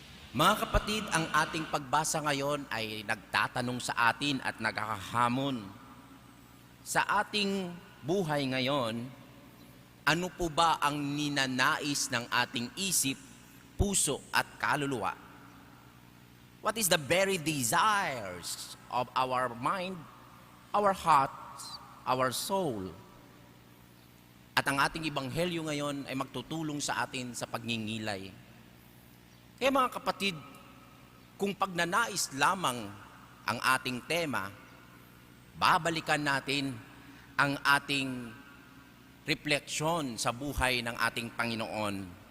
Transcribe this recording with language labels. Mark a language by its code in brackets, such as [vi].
[tl] Mga kapatid, ang ating pagbasa ngayon ay nagtatanong sa atin at naghahamon. Sa ating buhay ngayon, ano po ba ang ninanais ng ating isip, puso at kaluluwa? [en] What is the very desires of our mind, our hearts, our soul? [tl] At ang ating ebanghelyo ngayon ay magtutulong sa atin sa pagngingilay. Kaya mga kapatid, kung pagnanais lamang ang ating tema, babalikan natin ang ating refleksyon sa buhay ng ating Panginoon.